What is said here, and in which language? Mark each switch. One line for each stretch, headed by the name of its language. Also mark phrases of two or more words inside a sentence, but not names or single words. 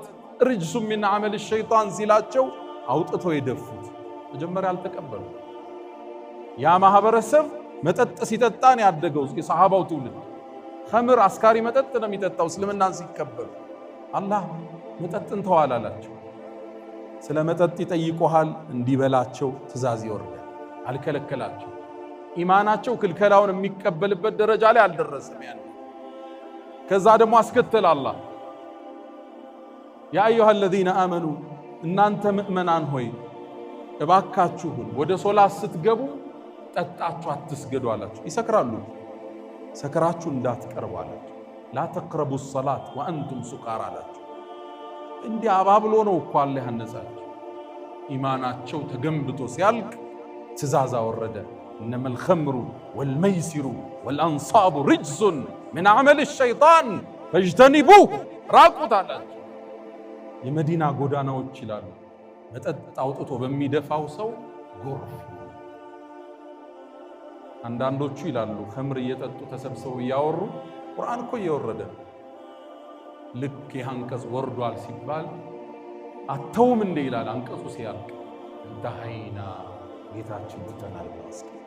Arabic: رجس من عمل الشيطان
Amharic: ሲላቸው አውጥተው የደፉት። መጀመሪያ አልተቀበሉ። ያ ማህበረሰብ መጠጥ ሲጠጣን ያደገው የሰሃባው ትውልድ ኸምር አስካሪ መጠጥ ነው የሚጠጣው። እስልምናን ሲቀበሉ አላህ መጠጥን ተዋል አላቸው። ስለ መጠጥ ይጠይቁሃል፣ እንዲበላቸው ትእዛዝ ይወርዳል። አልከለከላቸው። ኢማናቸው ክልከላውን የሚቀበልበት ደረጃ ላይ አልደረሰም። ያን ከዛ ደግሞ አስከተለ አላህ
Arabic: يا أيها الذين آمنوا
Amharic: እናንተ ምእመናን ሆይ እባካችሁን ወደ ሶላት ስትገቡ ጠጣችሁ አትስገዱ አላችሁ። ይሰክራሉ፣ ሰክራችሁ እንዳትቀርቡ አላችሁ።
Arabic: لا تقربوا الصلاة وأنتم سكارى
Amharic: አላችሁ። እንዲህ አባብሎ ነው እኮ አላህ ያነጻቸው። ኢማናቸው ተገንብቶ ሲያልቅ ትእዛዝ አወረደ።
Arabic: إنما الخمر والميسر والأنصاب رجس من عمل الشيطان فاجتنبوه
Amharic: ራቁት አላቸው። የመዲና ጎዳናዎች ይላሉ መጠጥ አውጥቶ በሚደፋው ሰው ጎርፍ። አንዳንዶቹ ይላሉ ኸምር እየጠጡ ተሰብስበው እያወሩ ቁርአን እኮ እየወረደ ልክ ያንቀጽ ወርዷል ሲባል አተውም እንደ ይላል አንቀጹ ሲያልቅ ዳይና ጌታችን ተናል ባስ